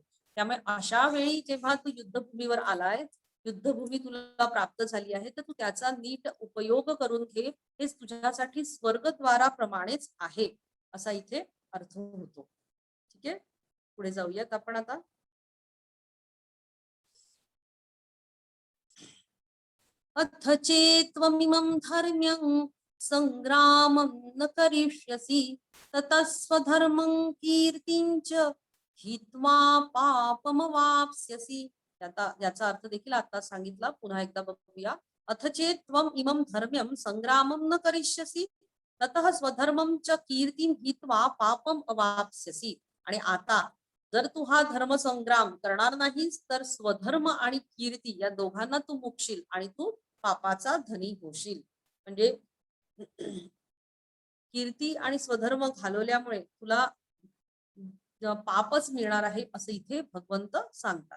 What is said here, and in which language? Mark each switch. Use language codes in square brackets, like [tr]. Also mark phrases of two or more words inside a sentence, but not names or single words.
[mr] त्यामुळे अशा वेळी जेव्हा तू युद्धभूमीवर आलाय, युद्धभूमी तुला प्राप्त झाली आहे, तर तू त्याचा नीट उपयोग करून घे, हेच तुझ्यासाठी स्वर्गद्वाराप्रमाणेच आहे, असा इथे अर्थ होतो. ठीक आहे, पुढे जाऊयात आपण आता. [sa] अथ चेत्त्वमिमं धर्म्यं संग्रामं न करिष्यसि ततः स्वधर्मं कीर्तिं च हित्वा पापमवाप्स्यसि. [mr] याचा अर्थ देखील आता सांगितला, पुन्हा एकदा बघूया. [sa] अथ चेत्त्वम् इमं धर्म्यं संग्रामं न करिष्यसि ततः स्वधर्मं च कीर्तिं हित्वा पापम अवाप्स्यसि. [mr] आणि आता जर तू हा धर्म संग्राम करणार नाहीस तर स्वधर्म आणि कीर्ती या दोघांना तू मुकशील आणि तू पापाचा धनी होशील. म्हणजे कीर्ती आणि स्वधर्म घालवल्यामुळे तुला पापच मिळणार आहे, असं इथे भगवंत सांगतात.